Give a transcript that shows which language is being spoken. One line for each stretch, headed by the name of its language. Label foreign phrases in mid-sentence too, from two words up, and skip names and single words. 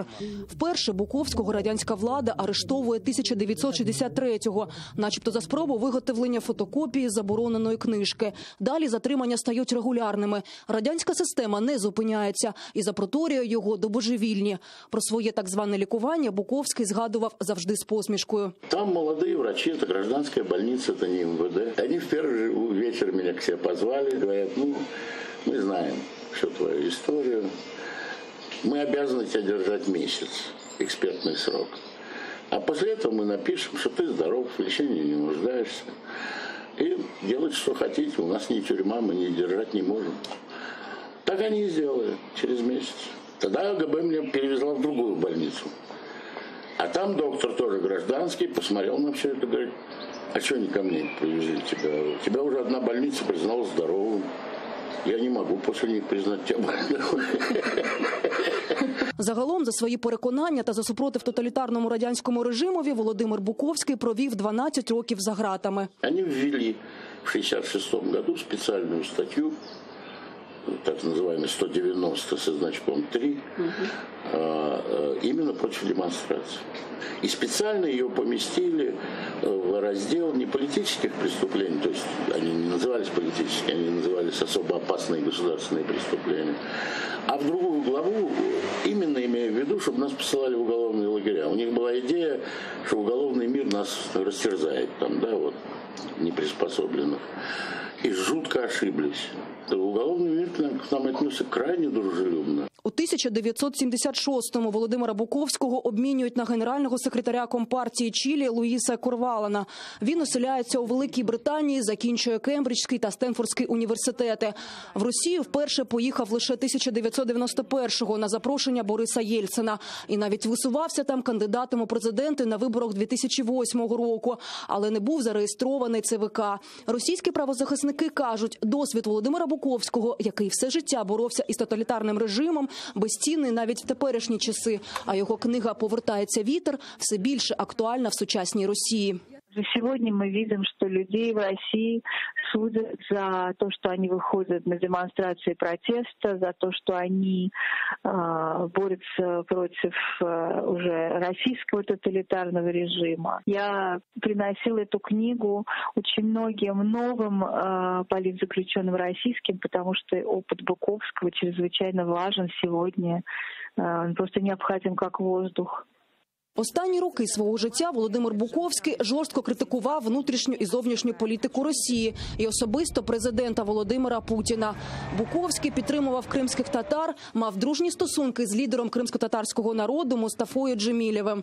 Ukrainian: Вперше Буковського радянська влада арештовує 1963-го, начебто за спробу виготовлення фотокопії забороненої книжки. Далі затримання стають регулярними. Радянська система не зупиняється і запроторює його до божевільні. Про своє так зване лікування Буковський згадував завжди з посмішкою.
Russian: Там молоді врачі, це гражданська больниця, це не МВД. Они в первый вечер меня к себе позвали, говорят, мы знаем всю твою историю, мы обязаны тебя держать месяц, экспертный срок. А после этого мы напишем, что ты здоров, в лечении не нуждаешься. И делать, что хотите, у нас не тюрьма, мы не держать не можем. Так они и сделали через месяц. Тогда АГБ меня перевезла в другую больницу. А там доктор тоже гражданский, посмотрел на все это, говорит, а что они ко мне привезли тебя? Тебя уже одна больница признала здоровым. Я не могу после них признать тебя больным.
Ukrainian: Загалом, за свої переконання та за супротив тоталітарному радянському режимові Володимир Буковський провів 12 років за ґратами.
Russian: Они ввели в 1966 году специальную статью, так называемый 190 со значком 3, именно против демонстраций. И специально ее поместили в раздел не политических преступлений, то есть они не назывались политическими, они назывались особо опасные государственные преступления, а в другую главу, именно имея в виду, чтобы нас посылали в уголовные лагеря. У них была идея, что уголовный мир нас растерзает, там, да, вот, неприспособленных. И жутко ошиблись. Уголовный мир к нам отнесся крайне дружелюбно.
Ukrainian: У 1976-му Володимира Буковського обмінюють на генерального секретаря Компартії Чилі Луїса Корвалана. Він оселяється у Великій Британії, закінчує Кембриджський та Стенфордський університети. В Росію вперше поїхав лише 1991-го на запрошення Бориса Єльцина. І навіть висувався там кандидатом у президенти на виборах 2008 року, але не був зареєстрований ЦВК. Російські правозахисники кажуть, досвід Володимира Буковського, який все життя боровся із тоталітарним режимом, безцінний навіть в теперішні часи, а його книга «Повертається вітер» все більше актуальна в сучасній Росії.
Russian: Сегодня мы видим, что людей в России судят за то, что они выходят на демонстрации протеста, за то, что они борются против уже российского тоталитарного режима. Я приносила эту книгу очень многим новым политзаключенным российским, потому что опыт Буковского чрезвычайно важен сегодня. Он просто необходим как воздух.
Ukrainian: Останні роки свого життя Володимир Буковський жорстко критикував внутрішню і зовнішню політику Росії і особисто президента Володимира Путіна. Буковський підтримував кримських татар, мав дружні стосунки з лідером кримсько-татарського народу Мустафою Джемілєвим.